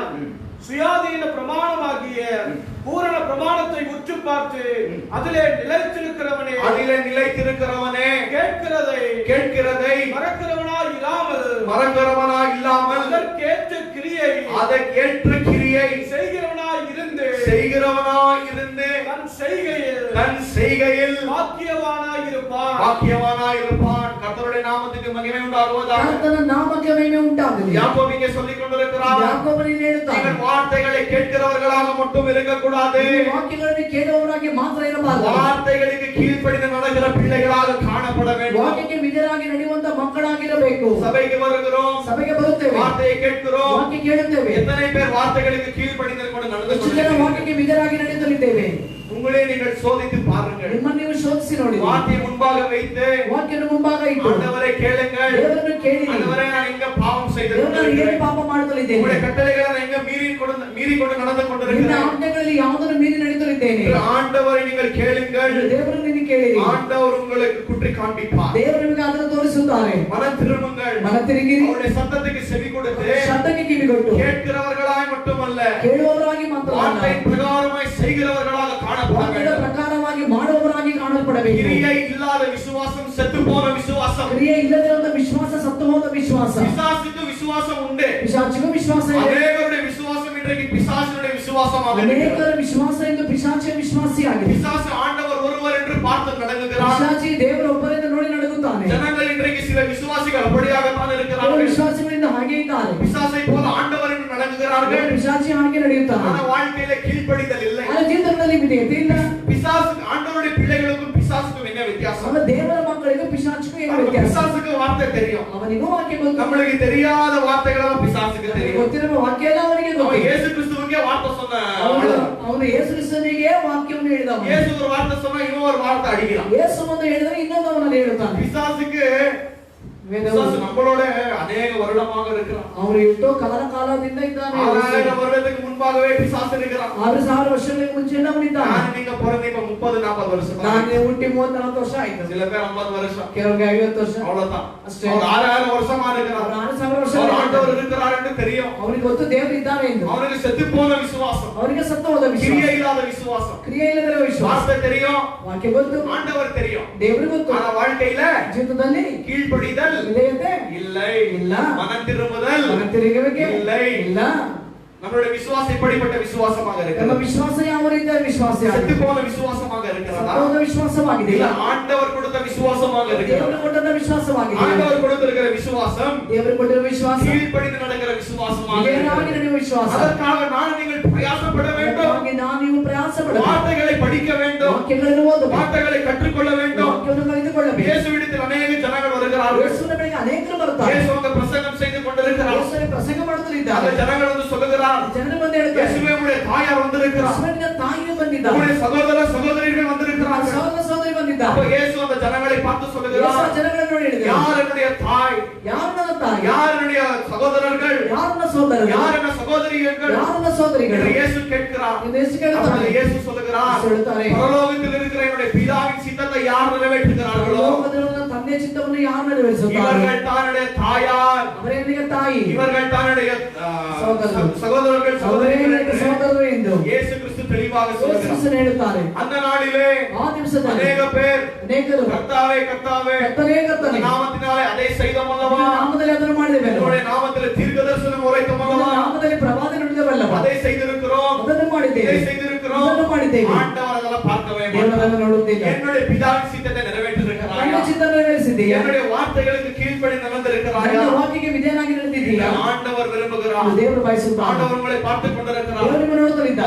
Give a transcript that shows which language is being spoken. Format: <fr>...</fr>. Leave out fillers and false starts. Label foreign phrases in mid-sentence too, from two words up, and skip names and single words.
<ta>சுயாதீன பிரமாணமாகிய பூரண பிரமாணத்தை உற்று பார்த்து அதிலே நிலைத்திருக்கிறவனே கேட்கிறதை மறக்கிறவனாய் இல்லாமல் அதற்கேற்ற கிரியை செய்கிறவனாய் இருந்து தன் செய்கையில் பாக்கியவானாய் இருப்பான். பாக்கியவானாய் இருப்பான். கர்த்தருடைய நாமத்துக்கு மகிமை உண்டாகுவதாக.</ta> <kn>கர்த்தன நாமಕ್ಕೆ ಮಹಿಮೆ ಉಂಟಾಗಲಿ.</kn> <ta>யாக்கோபு இங்கே சொல்லிக் கொண்டிருக்கிறார்,</ta> <kn>ಯಾಕೋಬನು ಹೇಳುತ್ತಾನೆ,</kn> <ta>நீங்கள் வார்த்தைகளை கேட்கிறவர்களாக மட்டும் இருக்கக்கூடாது,</ta> <kn>ವಾಕ್ಯಗಳನ್ನು ಕೇಳುವವರಾಗಿ ಮಾತ್ರ ಇರಬಾರದು.</kn> <ta>வார்த்தைகளுக்கு கீழ்ப்படிந்து நடக்கிற பிள்ளைகளாக காணப்பட வேண்டும்.</ta> <kn>ವಾಕ್ಯಕ್ಕೆ ವಿಧೇಯರಾಗಿ ನಡೆಯುವಂತ ಮಕ್ಕಳಾಗಿರಬೇಕು.</kn> <ta>சபைக்கு வருகிறோம்,</ta> <kn>ಸಭೆಗೆ ಬರುತ್ತೇವೆ,</kn> <ta>வார்த்தையை கேட்கிறோம்.</ta> <kn>ವಾಕ್ಯ ಕೇಳುತ್ತೇವೆ.</kn> <ta>எத்தனை பேர் வார்த்தைகளுக்கு கீழ்ப்படிந்து கொண்டு நடந்து</ta> <kn>ಎಷ್ಟು ಜನ ವಾಕ್ಯಕ್ಕೆ ವಿಧೇಯರಾಗಿ ನಡೆಯುತ್ತಲಿದ್ದೇವೆ?</kn> <ta>உங்களே நீங்கள் சோதித்து பாருங்கள்.</ta> <kn>ನಿಮ್ಮನ್ನು ನೀವು ಶೋಧಿಸಿ ನೋಡಿ.</kn> <ta>வார்த்தையை முன்பாக வைத்து</ta> <kn>ವಾಕ್ಯವನ್ನು ಮುಂಭಾಗ ಇಟ್ಟು</kn> <ta>ஆண்டவரை கேளுங்கள்,</ta> <kn>ದೇವರನ್ನು ಕೇಳಿರಿ.</kn> <ta>ஆண்டவரே நான் எங்க பாவம்</ta> <kn>ದೇವರು ನಾನು ಏನು</kn> <ta>செய்திருக்கிறேன்,</ta> <kn>ಪಾಪ ಮಾಡುತ್ತಲಿದ್ದೇನೆ,</kn> <ta>உங்களுடைய கட்டளைகளை நான் எங்க மீறி கொண்டு நடந்து</ta> <kn>ನಿನ್ನ</kn> <ta>கொண்டிருக்கிறேன்.</ta> <kn>ಆಜ್ಞೆಗಳಲ್ಲಿ ಯಾವುದನ್ನು ಮೀರಿ ನಡೆಯುತ್ತಲಿದ್ದೇನೆ.</kn> <ta>ஆண்டவரை நீங்கள் கேளுங்கள்,</ta> <kn>ದೇವರನ್ನು ನೀವು ಕೇಳಿರಿ.</kn> <ta>ஆண்டவர் உங்களுக்கு குற்றி காண்பிப்பார்.</ta> <kn>ದೇವರು ನಿಮಗೆ ಅದನ್ನು ತೋರಿಸುತ್ತಾರೆ.</kn> <ta>மனம் திரும்புங்கள்,</ta> <kn>ಮನ ತಿರುಗಿರಿ,</kn> <ta>அவருடைய சத்தத்துக்கு செவி கொடுத்து</ta> <kn>ಶಬ್ದಕ್ಕೆ ಕಿವಿಗೊಟ್ಟು</kn> <ta>கேட்கிறவர்களாய் மட்டுமல்ல,</ta> <kn>ಕೇಳುವವರಾಗಿ ಮಾತ್ರ</kn> <ta>வார்த்தையின் பிரகாரமாய் செய்கிறவர்களாக காணப்பட</ta> <kn>ವಾಕ್ಯದ</kn> <ta>வேண்டும்.</ta> <kn>ಪ್ರಕಾರವಾಗಿ ಮಾಡುವವರಾಗಿ ಕಾಣಲ್ಪಡಬೇಕು.</kn> <ta>கிரியை இல்லாத விசுவாசம் செத்து போன விசுவாசம்.</ta> <kn>ಕ್ರಿಯೆ ಇಲ್ಲದಿರುವಂತ ವಿಶ್ವಾಸ ಸತ್ತು ಹೋದ ವಿಶ್ವಾಸ.</kn> <ta>பிசாசுக்கு விசுவாசம் உண்டு,</ta> <kn>ಪಿಶಾಚಿಗೂ ವಿಶ್ವಾಸ ಇದೆ.</kn> <ta>அநேகருடைய விசுவாசம் இன்றைக்கு பிசாசுடைய விசுவாசமாக இருக்கிறது.</ta> <kn>ಅನೇಕರ ವಿಶ್ವಾಸ ಎಂದು ಪಿಶಾಚಿಯ ವಿಶ್ವಾಸಿಯಾಗಿದೆ.</kn> <ta>பிசாசு ஆண்டவர் ஒருவர் என்று பார்த்து நடங்குகிறார்.</ta> <kn>ಪಿಶಾಚಿ ದೇವರ ಒಬ್ಬರಿಂದ ನೋಡಿ ನಡುಗುತ್ತಾನೆ.</kn> <ta>ஜனங்கள் இன்றைக்கு சில விசுவாசிகள் அப்படியாகத்தான்</ta> <kn>ಕೆಲವು</kn> <ta>இருக்கிறார்கள்.</ta> <kn>ವಿಶ್ವಾಸಿಗಳಿಂದ ಹಾಗೆ ಇದ್ದಾರೆ.</kn> <ta>பிசாசை போல ஆண்டவர் என்று நடங்குகிறார்கள்.</ta> <kn>ಪಿಶಾಚಿ ಹಾಗೆ ನಡೆಯುತ್ತಾನೆ.</kn> <ta>ஆனா வாழ்க்கையில கீழ்ப்படிதல் இல்லை.</ta> <kn>ಅವರ ಜೀವಿತದಲ್ಲಿ ವಿಧೇಯತೆ ಇಲ್ಲ.</kn> <ta>பிசாசு ஆண்டவருடைய பிள்ளைகளுக்கும் பிசாசுக்கும் என்ன வித்தியாசம்?</ta> <kn>ಅವರ ದೇವರ ಮಕ್ಕಳಿಗೂ ಪಿಶಾಚಿಗೂ ಏನು ವ್ಯತ್ಯಾಸ?</kn> <ta>பிசாசுக்கு வார்த்தை தெரியும்,</ta> <kn>ಅವನಿಗೂ ವಾಕ್ಯ ಗೊತ್ತು.</kn> <ta>நம்மளுக்கு தெரியாத வார்த்தைகளெல்லாம் பிசாசுக்கு தெரியும்.</ta> <kn>ಗೊತ್ತಿರುವ ವಾಕ್ಯ ಎಲ್ಲ ಅವನಿಗೆ</kn> <ta>அவன்</ta> <kn>ಗೊತ್ತು.</kn> <ta>இயேசு கிறிஸ்துவுக்கே வார்த்தை சொன்ன</ta> <kn>ಅವನು ಯೇಸು ಕ್ರಿಸ್ತನಿಗೆ ವಾಕ್ಯವನ್ನು ಹೇಳಿದವ.</kn> <ta>இயேசு ஒரு வார்த்தை சொன்னா இவன் ஒரு வார்த்தை அடிக்கிறான்.</ta> <kn>ಯೇಸು ಒಂದು ಹೇಳಿದರೆ ಇನ್ನೊಂದು ಅವನಲ್ಲಿ ಹೇಳುತ್ತಾನೆ.</kn> <ta>பிசாசுக்கு பிசாசு நம்மளோட அநேக வருடமாக இருக்கிறான்.</ta> <kn>ಅವರು ಎಷ್ಟೋ ಕಾಲದಿಂದ ಇದ್ದಾನೆ.</kn> <ta>6000 வருடத்துக்கு முன்பாகவே பிசாசு இருக்கிறான்.</ta> <kn>6000 ವರ್ಷಗಳಿಗೆ ಮುಂಚೆ ಅವನಿದ್ದಾನೆ.</kn> <ta>நான் நீங்க பிறந்து இப்ப 30-40 வருஷம்</ta> <kn>ನಾನು ಹುಟ್ಟಿ 30-40 ವರ್ಷ ಆಯ್ತು.</kn> <ta>சில பேர் 50 வருஷம்,</ta> <kn>ಕೆಲವರಿಗೆ 50 ವರ್ಷ</kn> <ta>அவ்வளவுதான்.</ta> <kn>ಅಷ್ಟೇ.</kn> <ta>அவர் 6000 வருஷமா இருக்கிறார்.</ta> <kn>6000 ವರ್ಷ</kn> <ta>அவர் ஆண்டவர் இருக்கிறார் என்று தெரியும்.</ta> <kn>ಅವನಿಗೆ ಗೊತ್ತು ದೇವರು ಇದ್ದಾನೆ ಎಂದು.</kn> <ta>அவனுக்கு செத்து போன விசுவாசம்,</ta> <kn>ಅವನಿಗೆ ಸತ್ತು ಹೋದ ವಿಶ್ವಾಸ,</kn> <ta>கிரியை இல்லாத விசுவாசம்.</ta> <kn>ಕ್ರಿಯೆ ಇಲ್ಲದಿರುವ ವಿಶ್ವಾಸ.</kn> <ta>வார்த்தை தெரியும்,</ta> <kn>ವಾಕ್ಯ ಗೊತ್ತು,</kn> <ta>ஆண்டவர் தெரியும்.</ta> <kn>ದೇವರಿಗೆ ಗೊತ್ತು.</kn> <ta>ஆனா வாழ்க்கையில</ta> <kn>ಜೀವಿತದಲ್ಲಿ</kn> <ta>கீழ்ப்படிதல்</ta> <kn>ವಿಧೇಯತೆ</kn> <ta>இல்லை,</ta> <kn>ಇಲ್ಲ.</kn> <ta>மனம் திரும்புதல்</ta> <kn>ಮನ ತಿರುಗುವಿಕೆ</kn> <ta>இல்லை.</ta> <kn>ಇಲ್ಲ.</kn> <ta>நம்மளுடைய விசுவாசம் எப்படிப்பட்ட விசுவாசமாக</ta> <kn>ನಮ್ಮ</kn> <ta>இருக்கிறது?</ta> <kn>ವಿಶ್ವಾಸ ಯಾವ ರೀತಿಯ ವಿಶ್ವಾಸ?</kn> <ta>செத்து போன விசுவாசமாக இருக்கிறதா?</ta> <kn>ಸತ್ತು ಹೋದ ವಿಶ್ವಾಸವಾಗಿದೆ.</kn> <ta>இல்ல ஆண்டவர் கொடுத்த விசுவாசமாக இருக்கிறது.</ta> <kn>ದೇವರು ಕೊಟ್ಟ ವಿಶ್ವಾಸವಾಗಿದೆ.</kn> <ta>ஆண்டவர் கொடுத்திருக்கிற விசுவாசம்</ta> <kn>ದೇವರು ಕೊಟ್ಟಿರುವ ವಿಶ್ವಾಸ,</kn> <ta>கீழ்ப்படிந்து நடக்கிற விசுவாசமாக</ta> <kn>ವಿಧೇಯರಾಗಿ</kn> <ta>இருக்கிறது.</ta> <kn>ನಡೆಯುವ ವಿಶ್ವಾಸ.</kn> <ta>அதற்காக நான் நீங்கள் பிரயாசப்பட வேண்டும்,</ta> <kn>ಅದಕ್ಕಾಗಿ ನಾನು ನೀವು ಪ್ರಯಾಸ ಪಡಬೇಕು.</kn> <ta>வார்த்தைகளை படிக்க வேண்டும்,</ta> <kn>ವಾಕ್ಯಗಳನ್ನು ಓದಬೇಕು,</kn> <ta>வார்த்தைகளை கற்றுக்கொள்ள வேண்டும்.</ta> <kn>ವಾಕ್ಯವನ್ನು ಕಲಿತುಕೊಳ್ಳಬೇಕು.</kn> <ta>இயேசுவிடத்தில்</ta> <kn>ಅನೇಕ ಜನಗಳು</kn> <ta>வருகிறார்கள்.</ta> <kn>ಯೇಸುವಿನ ಬಳಿಗೆ ಅನೇಕರು ಬರ್ತಾರೆ.</kn> <ta>இயேசு அங்க பிரசங்கம் செய்து கொண்டிருக்கிறார்.</ta> <kn>ಯೇಸುವಿನ ಪ್ರಸಂಗ</kn> <ta>அந்த</ta> <kn>ಮಾಡುತ್ತಿದ್ದಾರೆ.</kn> <ta>ஜனங்கள் வந்து சொல்லுகிறார்,</ta> <kn>ಜನರು ಬಂದು ಹೇಳ್ತಾರೆ,</kn> <ta>இயேசுவே உடைய தாயார் வந்திருக்கிறார்,</ta> <kn>ಯೇಸುವಿನ ತಾಯಿಯು ಬಂದಿದ್ದಾರೆ,</kn> <ta>உடைய சகோதர சகோதரிகள் வந்திருக்கிறார்கள்.</ta> <kn>ಸಹೋದರ ಸಹೋದರಿ</kn> <ta>அப்ப</ta> <kn>ಬಂದಿದ್ದಾರೆ.</kn> <ta>இயேசு அந்த ஜனங்களை பார்த்து</ta> <kn>ಯೇಸು</kn> <ta>சொல்லுகிறார்,</ta> <kn>ಜನಗಳನ್ನು ನೋಡಿ ಹೇಳಿದರು,</kn> <ta>யார் என்னுடைய தாய்,</ta> <kn>ಯಾರು ನನ್ನ ತಾಯಿ,</kn> <ta>யார் என்னுடைய சகோதரர்கள்,</ta> <kn>ಯಾರು ನನ್ನ ಸಹೋದರರು,</kn> <ta>யார் என்ன சகோதரிகள்</ta> <kn>ಯಾರು ನನ್ನ ಸಹೋದರಿಗಳು</kn> <ta>என்று இயேசு கேட்கிறார்.</ta> <kn>ಎಂದು ಯೇಸು ಕೇಳುತ್ತಾರೆ.</kn> <ta>அப்பொழுது இயேசு சொல்லுகிறார்,</ta> <kn>ಯೇಸು ಹೇಳುತ್ತಾರೆ,</kn> <ta>பரலோகத்தில் இருக்கிற என்னுடைய பிதாவின் சித்தத்தை யார் நிறைவேற்றுகிறார்களோ</ta> <kn>ಲೋಕದಲ್ಲಿರುವ ನನ್ನ ತಂದೆಯ ಚಿತ್ತವನ್ನು ಯಾರು ನೆರವೇರಿಸುತ್ತಾರೆ?</kn> <ta>இவர்கள் தானுடைய தாயார்,</ta> <kn>ಅವರೇ ನಿನಗೆ ತಾಯಿ,</kn> <ta>இவர்கள் தானுடைய சகோதரர்கள், சகோதரர்கள்</ta> <kn>ಅವರೇ</kn> <ta>சகோதரிகள்</ta> <kn>ನಿನಗೆ</kn> <ta>என்று</ta> <kn>ಸಹೋದರರು ಎಂದು</kn> <ta>இயேசு கிறிஸ்து தெளிவாக</ta> <kn>ಯೇಸು</kn> <ta>சொல்கிறார்.</ta> <kn>ಕ್ರಿಸ್ತನು ಹೇಳುತ್ತಾರೆ.</kn> <ta>அந்த நாளிலே</ta> <kn>ಆ ದಿವಸದಲ್ಲಿ</kn> <ta>அநேக பேர்</ta> <kn>ಅನೇಕರು</kn> <ta>கர்த்தாவே கர்த்தாவே</ta> <kn>ಕರ್ತನೇ ಕರ್ತನೇ</kn> <ta>இந்த நாமத்தினாலே அதை செய்தோம் அல்லவா,</ta> <kn>ನಿನ್ನ ನಾಮದಲ್ಲಿ ಅದನ್ನು ಮಾಡಿದೆವು,</kn> <ta>என்னுடைய நாமத்தில் தீர்க்கதரிசனம் உரைத்தோம்</ta> <kn>ನಿನ್ನ</kn> <ta>அல்லவா,</ta> <kn>ನಾಮದಲ್ಲಿ ಪ್ರವಾದ ನುಡಿದವಲ್ಲವ,</kn> <ta>அதை செய்திருக்கிறோம்,</ta> <kn>ಅದನ್ನು ಮಾಡಿದ್ದೇವೆ,</kn> <ta>இதை செய்திருக்கிறோம்.</ta> <kn>ಇದನ್ನು ಮಾಡಿದ್ದೇವೆ.</kn> <ta>ஆண்டவர் அதெல்லாம் பார்க்கவே</ta> <kn>ದೇವರು</kn> <ta>மாட்டார்.</ta> <kn>ಅದನ್ನು ನೋಡುತ್ತಿಲ್ಲ.</kn> <ta>என்னுடைய பிதாவின் சித்தத்தை</ta> <kn>ನನ್ನ</kn> <ta>நிறைவேற்றிருக்கிறாயா,</ta> <kn>ಚಿತ್ತ ನೆರವೇರಿಸಿದ್ದೀಯಾ?</kn> <ta>என்னுடைய வார்த்தைகளுக்கு கீழ்ப்படி நடந்திருக்கிறாயா?</ta> <kn>ನನ್ನ ವಾಕ್ಯಕ್ಕೆ ವಿಧೇಯನಾಗಿ ನಡೆದಿದ್ದೀಯಾ?</kn> <ta>ஆண்டவர் விரும்புகிறார்.</ta> <kn>ಅದು ದೇವರು ಬಯಸುತ್ತಾನೆ.</kn> <ta>ஆண்டவர் உங்களை பார்த்துக் கொண்டிருக்கிறார்.</ta> <kn>ದೇವರು ನಿಮ್ಮನ್ನು ನೋಡುತ್ತಿದ್ದಾನೆ.</kn>